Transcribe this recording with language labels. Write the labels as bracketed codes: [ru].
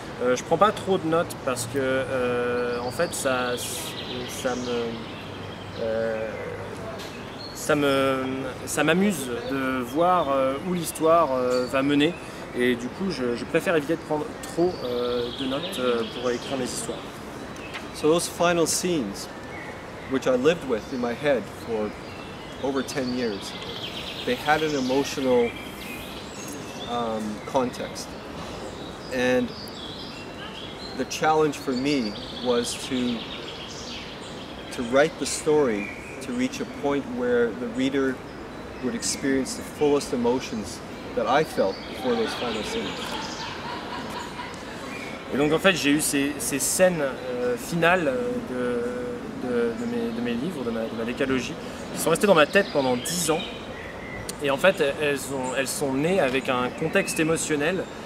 [fr] Je prends pas trop de notes parce que en fait ça m'amuse de voir où l'histoire va mener et du coup je préfère éviter de prendre trop de notes pour écrire mes histoires. [en] So those final scenes, which I lived with in my head for over 10 years, they had an emotional context, and the challenge for me was to write the story to reach a point where the reader would experience the fullest emotions that I felt before those final scenes. [fr] Et donc en fait j'ai eu ces scènes finales de mes livres, de ma décalogie, qui sont restées dans ma tête pendant 10 ans. Et en fait elles sont nées avec un contexte émotionnel.